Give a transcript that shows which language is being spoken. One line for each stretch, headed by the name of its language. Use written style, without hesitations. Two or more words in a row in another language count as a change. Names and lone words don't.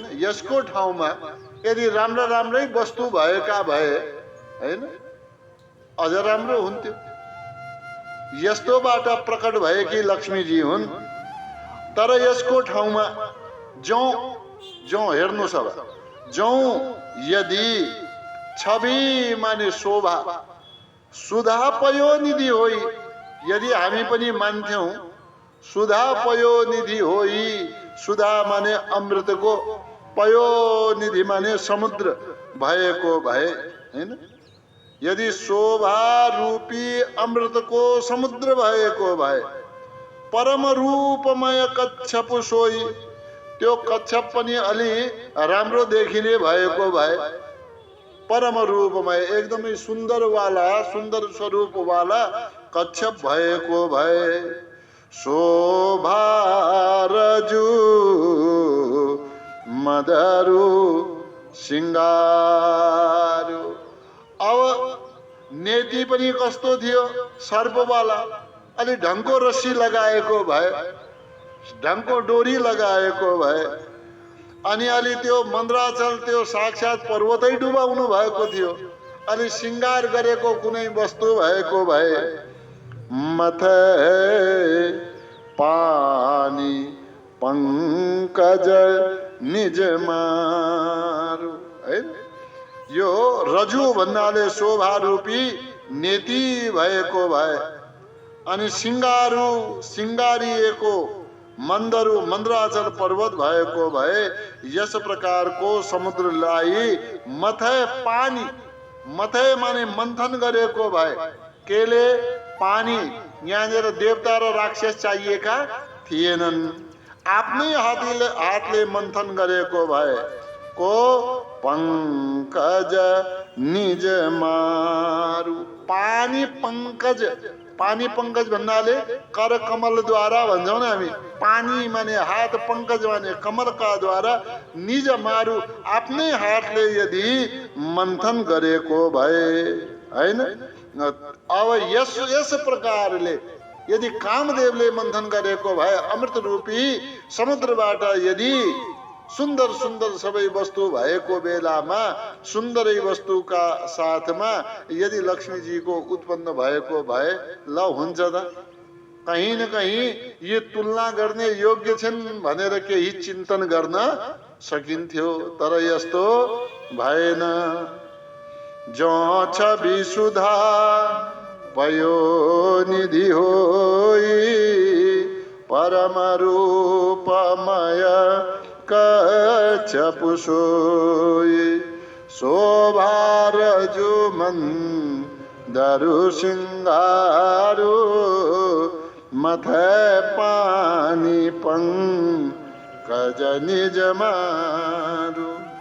Nepali: यसको ठाउँमा यदि राम्रा राम्रै वस्तु भएका भए हैन अझ राम्रो हुन्थ्यो। यस्तोबाट प्रकट भएकी लक्ष्मीजी हुन्। तर यसको ठाउँमा जौं हेर्नुहोस्, अब जौं यदि छवि माने शोभा
Awadhi: सुधा पयो निधि होई,
Nepali: यदि हामी पनि मान्थ्यौं
Awadhi: सुधा पयो निधि होई,
Nepali: सुधा माने अमृतको, पयो निधि माने समुद्र भएको भए हैन। यदि शोभा रूपी अमृतको समुद्र भएको भए, परम
Awadhi: रूपमय कच्छप सोई,
Nepali: त्यो कच्छप पनि अलि राम्रो देखिने भएको भए, परम रूपमय एकदमै सुन्दरवाला, सुन्दर स्वरूपवाला कच्छप भएको भए,
Awadhi: शोभा रजु मदरु सिंगारू।
Nepali: अब नेति पनि कस्तो थियो? सर्पवाला, अलि ढङ्को रस्सी लगाएको भए, ढङ्को डोरी लगाएको भए। अनि अलि त्यो मन्द्राचल त्यो साक्षात पर्वतै डुबाउनु भएको थियो। अलि सिंगार गरेको कुनै वस्तु भएको भए,
Awadhi: मथे पानी पंकज निज मारू है।
Nepali: यो रजु भन्नाले शोभा रूपी नेति भएको भए, अनि सिंगारू सिंगारिएको मन्दरु मन्द्राचल पर्वत भएको भए, यस प्रकारको समुद्रलाई मथे पानी, मथे माने मन्थन गरेको भए, केले पानी, यहाँनिर देवता र राक्षस चाहिएका थिएनन्, आफ्नै हातले मन्थन गरेको भए, को
Awadhi: पंकज निज मारू। पानी पंकज, पानी पंकज
Nepali: भन्नाले कर कमल द्वारा भन्छौँ न हामी। पानी माने हात, पंकज माने कमल का द्वारा,
Awadhi: निज मारू
Nepali: आफ्नै हातले यदि मन्थन गरेको भए हैन। अब यस प्रकारले यदि कामदेवले मन्थन गरेको भए, अमृत रूपी समुद्रबाट यदि सुन्दर सुन्दर सबै वस्तु भएको बेलामा, सुन्दरै वस्तुका साथमा यदि लक्ष्मीजीको उत्पन्न भएको भए, ल हुन्छ त कहीँ न कहीँ यो तुलना गर्ने योग्य छन् भनेर केही चिन्तन गर्न सकिन्थ्यो। तर यस्तो भएन।
Awadhi: जो छवि सुधा पयो निधि होई परम रूपमय कच्छपु सोई शोभार जुमन दरु सिंगारो मथै पानी पंकज निज मारो